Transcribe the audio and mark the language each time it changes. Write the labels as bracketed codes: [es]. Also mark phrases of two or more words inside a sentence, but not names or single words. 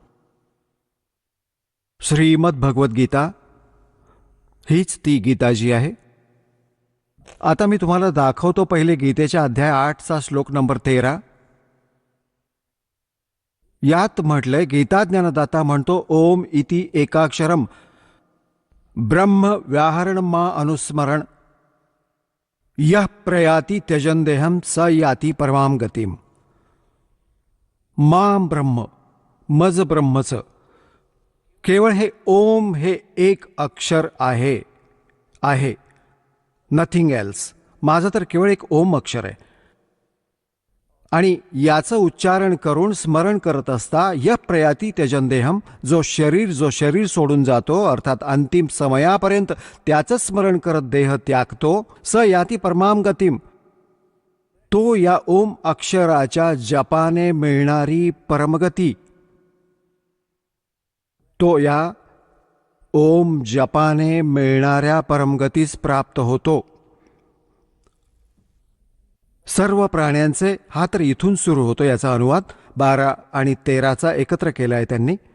[mr] श्रीमद भगवद्गीता हीच ती गीता जी आहे. आता मी तुम्हाला दाखवतो पहिले गीतेच्या अध्याय 8चा श्लोक नंबर 13. यात म्हटलंय, गीता ज्ञानदाता म्हणतो, [sa] ओम इति एकाक्षरम ब्रह्म व्याहरण मा अनुस्मरण यः प्रयाती त्यजन देहम स याती परमाम गतीम. माम ब्रह्म, [mr] मज ब्रह्मच, केवळ हे ओम हे एक अक्षर आहे [en] nothing else. [mr] माझं तर केवळ एक ओम अक्षर आहे. आणि याचं उच्चारण करून स्मरण करत असता [sa] य प्रयाती त्यजन देहम, [mr] जो शरीर सोडून जातो, अर्थात अंतिम समयापर्यंत त्याचं स्मरण करत देह त्यागतो, [sa] स याती परमाम गतीम, [mr] तो या ओम अक्षराच्या जपाने मिळणारी परमगती, तो या ओम जपाने मिळणाऱ्या परमगतीस प्राप्त होतो. सर्व प्राण्यांचे, हा तर इथून सुरू होतो याचा अनुवाद 12 आणि 13चा एकत्र केला आहे त्यांनी.